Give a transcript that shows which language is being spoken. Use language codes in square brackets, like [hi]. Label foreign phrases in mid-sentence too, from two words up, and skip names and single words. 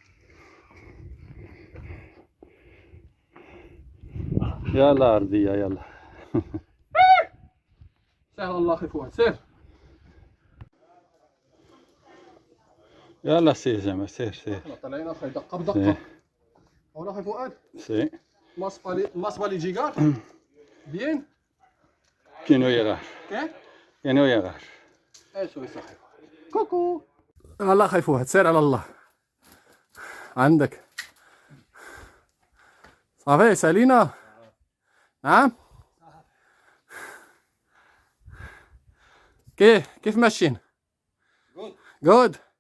[ar] يلا أرضية يلا. سهل الله اخي فؤاد سير. يلا سير جماعة سير سير. طلعنا اخي دقه بدقه. هنا اخي فؤاد. [es] سي. Más vale llegar. Bien. Que no llegar. ¿Qué? Que no llegar. Eso es [ar] اخي فؤاد. كوكو. الله اخي فؤاد سير على الله. عندك. صافي سالينا. نعم. كيف ماشيين؟ جود.